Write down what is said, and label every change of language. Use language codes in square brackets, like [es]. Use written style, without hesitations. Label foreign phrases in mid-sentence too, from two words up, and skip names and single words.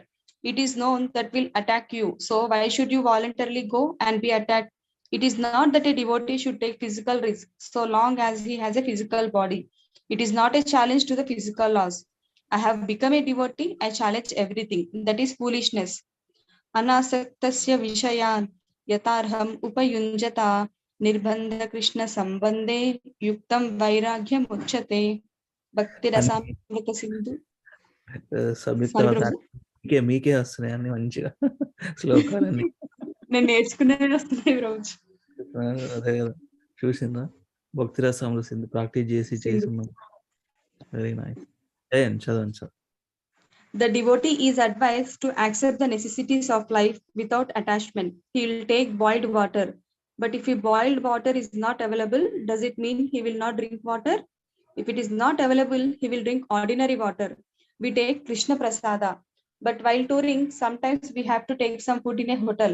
[en] It is known that will attack you. So why should you voluntarily go and be attacked? It is not that a devotee should take physical risk so long as he has a physical body. It is not a challenge to the physical laws. I have become a devotee. I challenge everything. That is foolishness. [sa] अनासक्तस्य विषयान् यथार्हम् उपयुञ्जत निर्बन्ध कृष्ण सम्बन्धे युक्तम् वैराग्यम् उच्यते भक्ति रसामृत सिन्धु. [te] సమిత మీకే వస్తున్నాయి అన్ని మంచిగా శ్లోకాలన్నీ. నేను నేర్చుకునేది వస్తున్నాయి రోజు. అదే కదా చూసిందా, భక్తి రసంలో సింధు ప్రాక్టీస్ చేసి ఉన్నాం. [en] very nice. [te] చదవండి సార్. [en] The devotee is advised to accept the necessities of life without attachment. He will take boiled water. But if boiled water is not available, does it mean he will not drink water? If it is not available, he will drink ordinary water. We take Krishna Prasada. But while touring, sometimes we have to take some food in a hotel.